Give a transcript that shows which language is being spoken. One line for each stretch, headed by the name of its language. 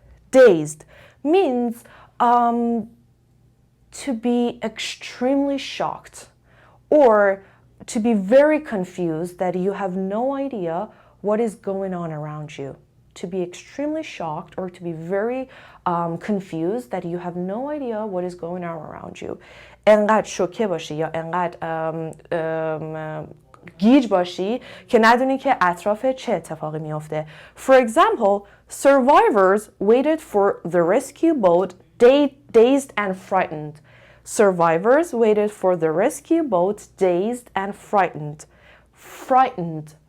English: Dazed means to be extremely shocked or to be very confused that you have no idea what is going on around you. To be extremely shocked or to be very confused that you have no idea what is going on around you.
Persian: انقدر شوکه باشی یا انقدر گیج باشی که ندونی که اطراف چه اتفاقی میفته.
English: For example, survivors waited for the rescue boat dazed and frightened. Survivors waited for the rescue boat dazed and frightened. Frightened.